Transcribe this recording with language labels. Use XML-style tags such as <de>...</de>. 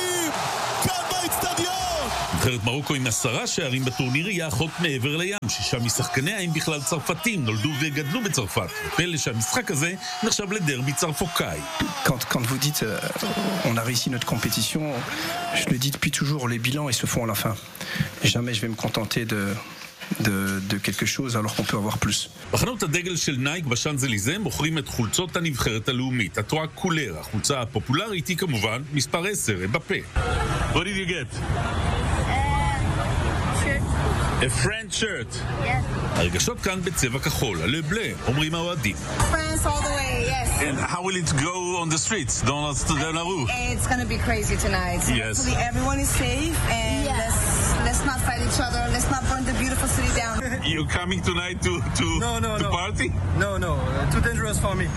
<he>אחרת מרוקו עם 10 שערים בטורניר היא אחות מעבר לים. 6 משחקניה הם בכלל צרפתים, נולדו וגדלו בצרפת. פלא שהמשחק הזה נחשב לדרבי צרפוקאי.</he> <fr>Quand vous dites on a réussi notre compétition, je le dis depuis toujours, les bilans ils se font à la fin. Jamais je vais me contenter de quelque chose alors qu'on peut avoir plus.</fr> <he>בחנות הדגל של נייק בשנזליזה מוכרים את חולצות הנבחרת הלאומית. התואר קולר, החולצה הפופולרית היא כמובן מספר 10, אמבפה.</he> <en>What did you get? A French shirt. Yes.</en> <he>הרגשות כאן בצבע כחול, הלא בלה, אומרים האוהדים.</he> <en>France all the way, yes. And how will it go on the streets? Don't ask to Donnarumma. It's going to be crazy tonight. Yes. Hopefully everyone is safe. Let's not fight each other. Let's not burn the beautiful city down. You're coming tonight to no. Party? No. Too dangerous for me.</en>